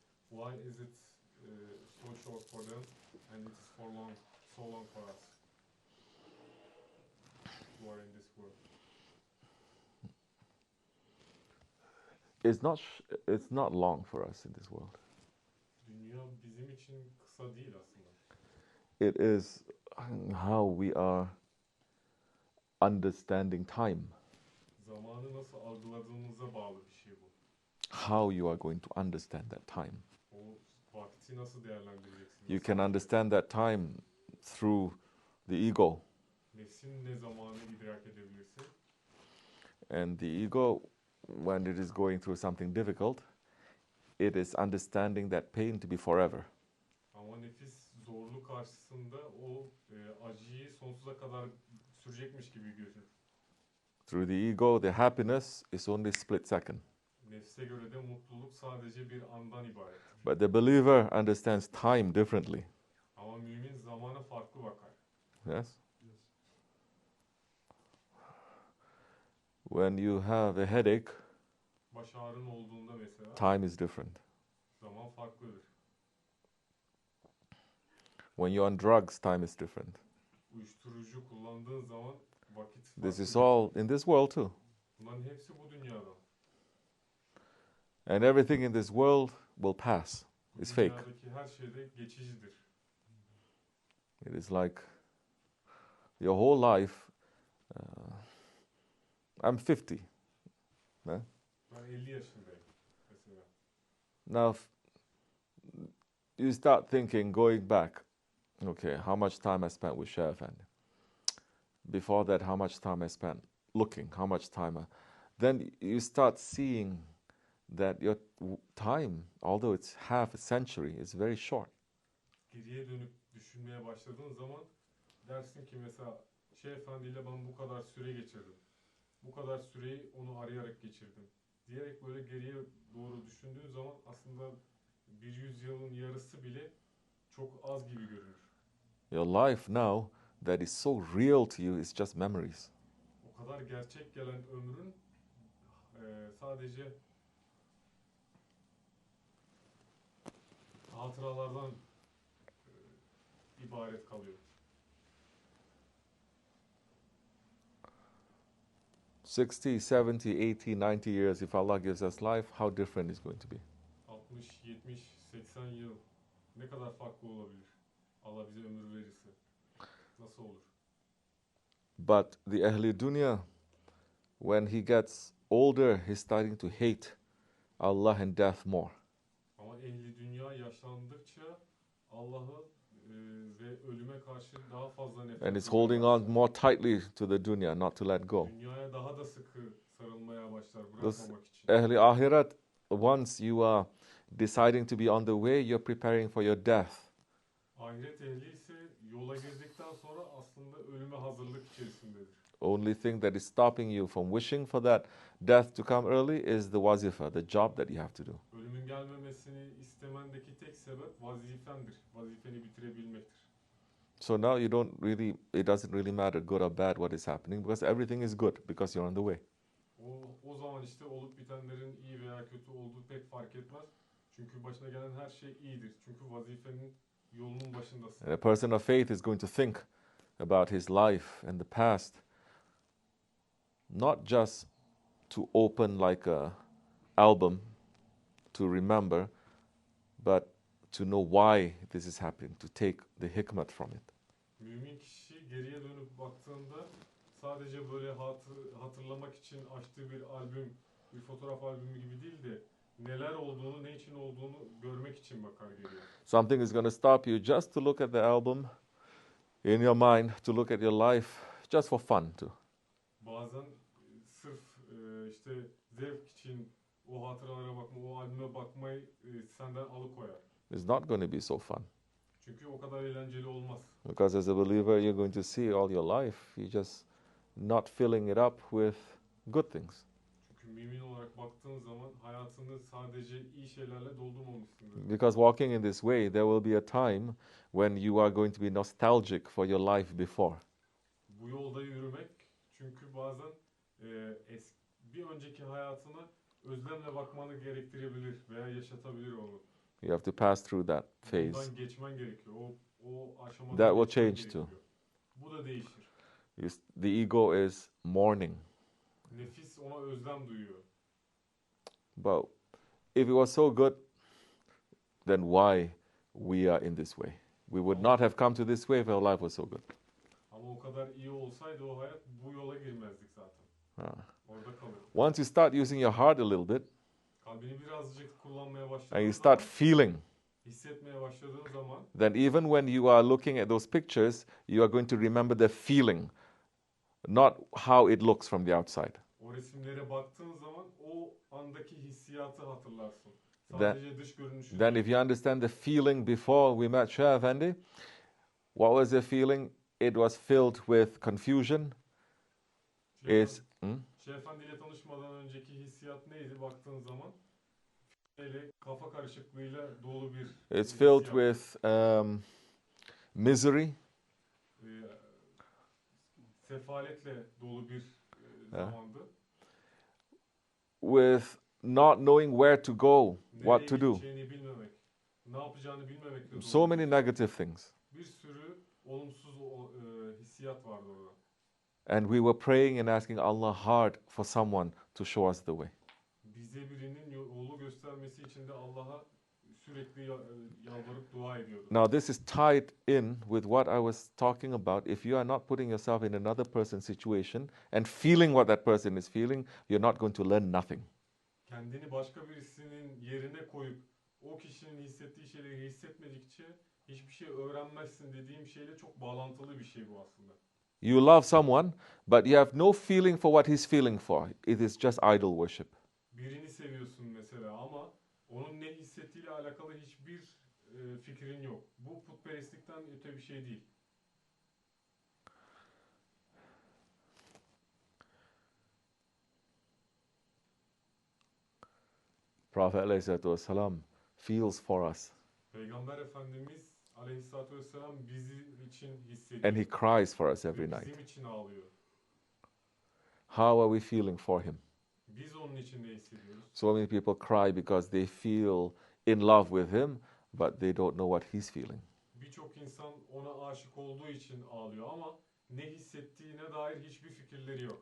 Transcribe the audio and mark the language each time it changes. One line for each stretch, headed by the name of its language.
English: Why is it so short for them and it is so long for us who are in this world? It's not long for us in this world.
Turkish: Dünya bizim için kısa değil aslında.
English: It is how we are understanding time.
Turkish: Zamanı nasıl algıladığımıza bağlı bir şey bu.
English: How you are going to understand that time.
Turkish: O vakti nasıl değerlendireceksiniz?
English: You can understand that time through the ego.
Turkish: Nefsin ne zamanı idrak edebilirse.
English: And the ego, when it is going through something difficult, it is understanding that pain to be forever.
Turkish: Ama nefis zorluk karşısında o acıyı sonsuza kadar sürecekmiş gibi görür.
English: Through the ego, the happiness is only split second.
Turkish: Nefse göre de mutluluk sadece bir andan ibaret.
English: But the believer understands time differently.
Turkish: Ama mümin zamana farklı bakar.
English: Yes? When you have a headache,
Turkish: Baş ağrın olduğunda mesela
English: time is different.
Turkish: zaman farklıdır.
English: When you're on drugs, time is different.
Turkish: Uyuşturucu kullandığın zaman vakit farklı.
English: This is all in this world too.
Turkish: Bunların hepsi bu dünyada.
English: And everything in this world will pass. It's fake.
Turkish: Dünyadaki her şey de geçicidir.
English: It is like your whole life. I'm 50.
Turkish: Ben 50 yaşındayım mesela.
English: Now, you start thinking, going back, okay, how much time I spent with Shaykh Efendi? Before that, how much time I spent looking, how much time then you start seeing that your time, although it's half a century, is very short.
Turkish: Geriye dönüp düşünmeye başladığın zaman dersin ki mesela Şeyh Efendi ile ben bu kadar süre geçirdim. Bu kadar süreyi onu arayarak geçirdim. Diyerek böyle geriye doğru düşündüğün zaman aslında bir yüzyılın yarısı bile çok az gibi görünür.
English: Your life now that is so real to you is just memories.
Turkish: O kadar gerçek gelen ömrün sadece hatıralardan ibaret kalıyor.
English: 60, 70, 80, 90 years, if Allah gives us life, how different it's going to be.
Turkish: 60, 70, 80 yıl ne kadar farklı olabilir? Allah bize ömür verirse. Nasıl olur?
English: But the Ahli Dunya, when he gets older, he's starting to hate Allah and death more.
Turkish: Ama ehli dünya yaşlandıkça Allah'ı ve ölüme karşı daha fazla nefret
English: And he's holding on more tightly to the dunya, not to let go.
Turkish: Dünyaya daha da sıkı sarılmaya başlar
English: This
Turkish: bırakmamak için.
English: Ahli Ahirat, once you are deciding to be on the way, you're preparing for your death.
Turkish: Ahiret ehli ise yola girdikten sonra aslında ölüme hazırlık içerisindedir.
English: Only thing that is stopping you from wishing for that death to come early is the wazifa, the job that you have to do.
Turkish: Ölümün gelmemesini istemendeki tek sebep vazifendir. Vazifeni bitirebilmektir.
English: So now it doesn't really matter good or bad what is happening because everything is good because you're on the way.
Turkish: O zaman işte olup bitenlerin iyi veya kötü olduğu pek fark etmez. Çünkü başına gelen her şey iyidir. Çünkü vazifenin yolunun başındasın.
English: And a person of faith is going to think about his life and the past, not just to open like a album to remember, but to know why this is happening, to take the hikmat from it.
Turkish: Mümin kişi geriye dönüp baktığında sadece böyle hatırlamak için açtığı bir albüm, bir fotoğraf albümü gibi değil de neler olduğunu, ne için olduğunu görmek için bakar geriye.
English: Something is going to stop you just to look at the album in your mind, to look at your life just for fun too.
Turkish: Bazen sırf işte zevk için o hatıralara bakma, o albüme bakmayı senden alıkoyar.
English: It's not going to be so fun.
Turkish: Çünkü o kadar eğlenceli olmaz.
English: Because as a believer, you're going to see all your life, you're just not filling it up with good things.
Turkish: Çünkü mümin olarak baktığın zaman hayatını sadece iyi şeylerle doldurmamışsındır.
English: Because walking in this way, there will be a time when you are going to be nostalgic for your life before.
Turkish: Bu yolda yürümek çünkü bazen bir önceki hayatına özlemle bakmanı gerektirebilir veya yaşatabilir onu.
English: You have to pass through that phase.
Turkish: Bundan geçmen gerekiyor. O aşamadan
English: That will
Turkish: geçmen
English: change
Turkish: gerekiyor.
English: too.
Turkish: Bu da değişir.
English: The ego is mourning.
Turkish: Nefis ona özlem duyuyor.
English: But if it was so good, then why we are in this way? We would not have come to this way if our life was so good.
Turkish: Ama o kadar iyi olsaydı o hayat bu yola girmezdik zaten. Orada kalır.
English: Once you start using your heart a little bit,
Turkish: Kalbini birazcık kullanmaya başladığın
English: and you
Turkish: zaman,
English: start feeling,
Turkish: hissetmeye başladığın zaman,
English: then even when you are looking at those pictures, you are going to remember the feeling, not how it looks from the outside.
Turkish: o resimlere baktığın zaman o andaki hissiyatı hatırlarsın.
English: Then-
Turkish: Sadece dış görünüşü.
English: Then if you understand the feeling before we met Shaykh Efendi, what was the feeling? It was filled with confusion.
Turkish: Şeyh Efendi ile tanışmadan önceki hissiyat neydi baktığın zaman? Öyle kafa karışıklığıyla dolu bir
English: It's filled
Turkish: hissiyat.
English: with misery.
Turkish: Sefaletle dolu bir zamandı.
English: With not knowing where to go, what to
Turkish: Nereye
English: do.
Turkish: gideceğini bilmemek, ne yapacağını bilmemekle dolu.
English: So many negative things.
Turkish: Bir sürü olumsuz hissiyat vardı orada.
English: And we were praying and asking Allah hard for someone to show us the way.
Turkish: Bize birinin yolu göstermesi için de Allah'a sürekli yalvarıp dua ediyorduk.
English: Now this is tied in with what I was talking about. If you are not putting yourself in another person's situation and feeling what that person is feeling, you're not going to learn nothing.
Turkish: Kendini başka birisinin yerine koyup o kişinin hissettiği şeyleri hissetmedikçe hiçbir şey öğrenmezsin dediğim şeyle çok bağlantılı bir şey bu aslında.
English: You love someone, but you have no feeling for what he's feeling for. It is just idol worship.
Turkish: Birini seviyorsun mesela ama onun ne hissettiğiyle alakalı hiçbir fikrin yok. Bu putperestlikten öte bir şey değil.
English: Prophet ﷺ feels for us.
Turkish: Peygamber Efendimiz Aleyhisselatü Vesselam bizim için hissediyor.
English: And he cries for us every
Turkish: Ve
English: night.
Turkish: bizim için ağlıyor.
English: How are we feeling for him?
Turkish: Biz onun için ne hissediyoruz?
English: So many people cry because they feel in love with him, but they don't know what he's feeling.
Turkish: Birçok insan ona aşık olduğu için ağlıyor ama ne hissettiğine dair hiçbir fikirleri yok.